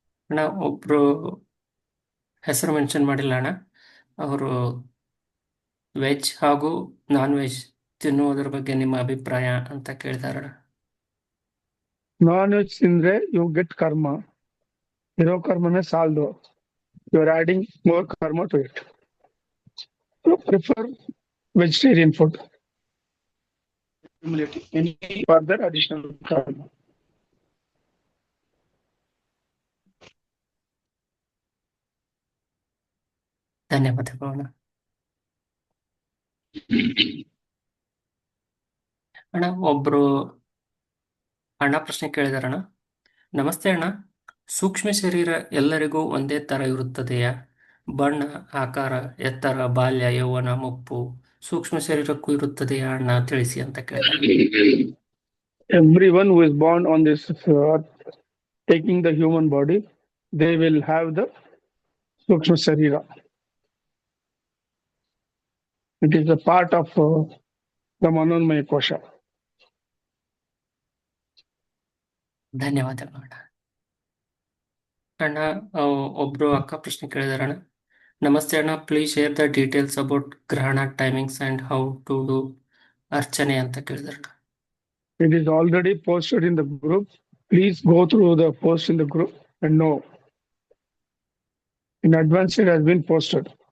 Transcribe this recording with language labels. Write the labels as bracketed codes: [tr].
[kn] ಅಣ್ಣ ಒಬ್ರು ಹೆಸರು ಮೆನ್ಷನ್ ಮಾಡಿಲ್ಲ ಅಣ್ಣ, ಅವರು ವೆಜ್ ಹಾಗೂ ನಾನ್ ವೆಜ್ ತಿನ್ನುವುದರ ಬಗ್ಗೆ ನಿಮ್ಮ ಅಭಿಪ್ರಾಯ ಅಂತ ಕೇಳಿದಾರಣ್ಣ. [en] non veg [kn] ತಿಂದ್ರೆ [en] you get karma, [kn] ಇರೋ ಕರ್ಮನೇ ಸಾಲದು, [en] You are adding more karma to it. Prefer vegetarian food. Any further additional karma. [kn] ಧನ್ಯವಾದಗಳು ಅಣ್ಣ. ಅಣ್ಣ ಒಬ್ರು ಅಣ್ಣ ಪ್ರಶ್ನೆ ಕೇಳಿದಾರಣ್ಣ. ನಮಸ್ತೆ ಅಣ್ಣ, ಸೂಕ್ಷ್ಮ ಶರೀರ ಎಲ್ಲರಿಗೂ ಒಂದೇ ತರ ಇರುತ್ತದೆಯಾ? ಬಣ್ಣ, ಆಕಾರ, ಎತ್ತರ, ಬಾಲ್ಯ, ಯೌವನ, ಮುಪ್ಪು ಸೂಕ್ಷ್ಮ ಶರೀರಕ್ಕೂ ಇರುತ್ತದೆಯಾ ಅಣ್ಣ ತಿಳಿಸಿ ಅಂತ ಕೇಳಿದಾರೆ. [en] Everyone who is born on this earth, taking the human body, they will have the Sukshma Sharira. It is a part of the Manonmaya Kosha. [kn] ಧನ್ಯವಾದಗಳು ಅಣ್ಣ. ಅಣ್ಣ ಒಬ್ರು ಅಕ್ಕ ಪ್ರಶ್ನೆ ಕೇಳಿದಾರಣ್ಣ. ನಮಸ್ತೆ ಅಣ್ಣ, [en] please share the details about grahana timings and how to do archana [kn] ಅಂತ ಕೇಳಿದಾರಣ್ಣ. [en] It is already posted in the group. Please go through the post in the group and know. In advance, it has been posted.